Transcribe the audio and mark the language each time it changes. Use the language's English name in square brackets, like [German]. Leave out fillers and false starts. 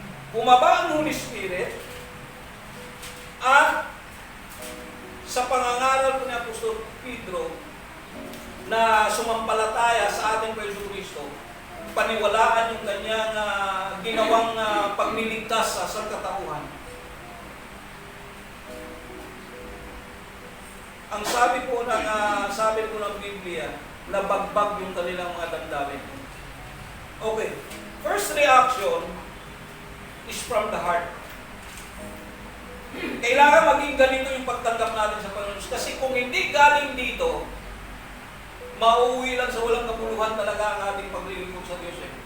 [Filipino] Bumaba ang Holy Spirit at sa pangangaral po ni Apostol Pedro na sumampalataya sa ating Panginoon Kristo, paniwalaan yung kanyang ginawang pagliligtas sa sangkatauhan. Ang sabi po ng Biblia, nabagbag yung kanilang mga damdamin. Okay. [English] First reaction is from the heart. [Filipino] Kailangan maging ganito yung pagtanggap natin sa Panginoon. Kasi kung hindi galing dito, mauuwi lang sa walang kabuluhan talaga ang ating paglilingkod sa Diyos.